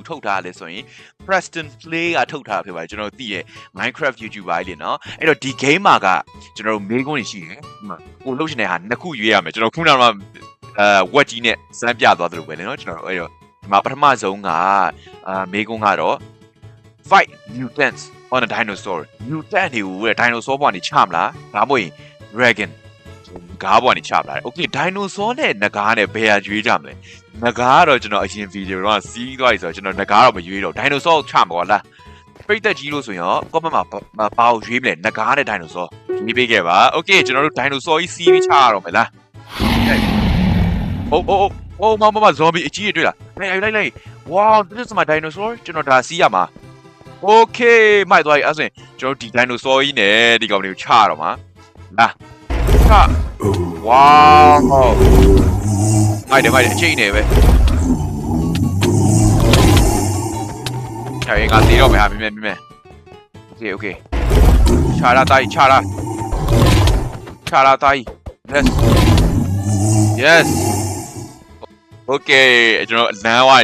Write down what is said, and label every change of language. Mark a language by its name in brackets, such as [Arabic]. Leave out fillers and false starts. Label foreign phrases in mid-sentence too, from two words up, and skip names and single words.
[Burmese] ထုတ်ထားလဲဆိုရင် Preston Play ကထုတ်ထားဖြစ်ပါတယ်ကျွန်တော်တို့သိရဲ့ Minecraft YouTuber လေးနော်အဲ့တော့ဒီ game မှာကကျွန်တော်တို့မေးခွန်းတွေရှိတယ်ဒီမှာကိုလှုပ်ရှင်တဲ့ဟာနှစ် ခုရွေးရမယ်ကျွန်တော်ခုနကဝက်ကြီးနဲ့စမ်းပြသွားသလိုပဲလေနော်ကျွန်တော်တို့အဲ့တော့ဒီမှာပထမဆုံးကမေးခွန်းကတော့ Fight [English] mutants on a dinosaur [Burmese] mutant တွေကိုတဲ့ dinosaur ဘဝနေချမလားဒါမှမဟုတ်ရင် dragon ငါးဘဝနေချမလား Okay dinosaur နဲ့နဂါးနဲ့ဘယ်ဟာရွေးကြမလဲနဂါးကတော့ကျွန်တော်အရင် video တော့စီးသွားပြီဆိုတော့ကျွန်တော်နဂါးတော့မရွေးတော့ dinosaur ကိုချမှာကွာလားပိတ်သက်ကြီးလို့ဆိုရင်ရော comment မှာဘာကိုရွေးမလဲနဂါးနဲ့ dinosaur ရွေးပေးခဲ့ပါ Okay ကျွန်တော်တို့ dinosaur ကြီးစီးပြီးချရတော့မယ်လား မ zombie အကြီးကြီးတွေ့လားလိုက် [English] wow this is my dinosaur [Burmese] ကျွန်တော်ဒါစီးရမှာ Okay မိုက်သွားပြီအဲ့ဆိုရင်ကျွန်တော်ဒီ dinosaur ကြီးနဲ့ဒီကောင်တွေကိုချရတော့မှာလားချ wow မိုက်တယ်အချိန်နေပဲ ချရင်ကသေးတော့မယ်ဟာမြင် Okay ချလာတိုင်း [English] yes Okay [Burmese] ကျွန်တော်လမ်းဝိုင်း